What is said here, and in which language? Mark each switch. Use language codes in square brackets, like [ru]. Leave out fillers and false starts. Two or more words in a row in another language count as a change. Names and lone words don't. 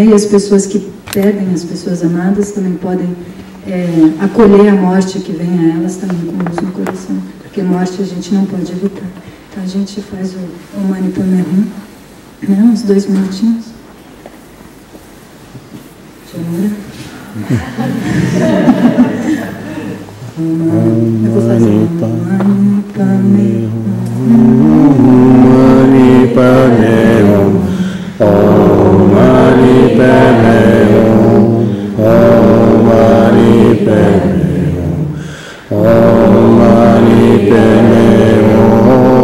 [pt] E as pessoas que perdem as pessoas amadas também podem acolher a morte que vem a elas também com luz no coração, porque morte a gente não pode evitar. Então a gente faz o Om Mani Padme Hum, né? Uns 2 minutinhos. Chora. Eu vou fazer Mani Padme Hum. [sa] ॐ मणि पद्मे हूँ. ॐ मणि पद्मे हूँ. ॐ मणि पद्मे हूँ.